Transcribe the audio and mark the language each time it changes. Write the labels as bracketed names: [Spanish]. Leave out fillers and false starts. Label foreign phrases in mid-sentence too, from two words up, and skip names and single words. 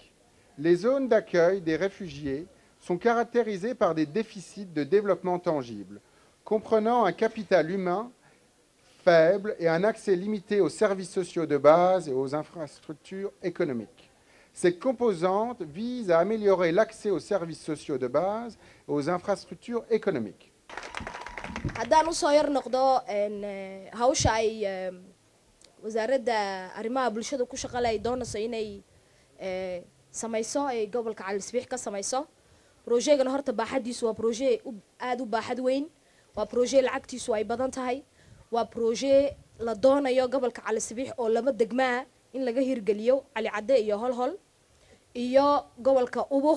[French] Les zones d'accueil des réfugiés sont caractérisées par des déficits de développement tangible, comprenant un capital humain faible et un accès limité aux services sociaux de base et aux infrastructures économiques. Ces composantes visent à améliorer l'accès aux services sociaux de base et aux infrastructures économiques. [Somali] haddaan usoo yar noqdo hawsha ay wasaaradda arrimaha bulshada ku shaqale ay doonayso inay samayso ay gobolka Cali Sabiix ka samayso. Projectgan horta baaxadiisu waa project aad u baaxad weyn, waa project lacagtiisu ay badan tahay, waa project la doonayo gobolka Cali Sabiix oo lama degmaa in laga hirgeliyo Cali Cadde iyo Hol-Hol iyo gobolka Ubuk.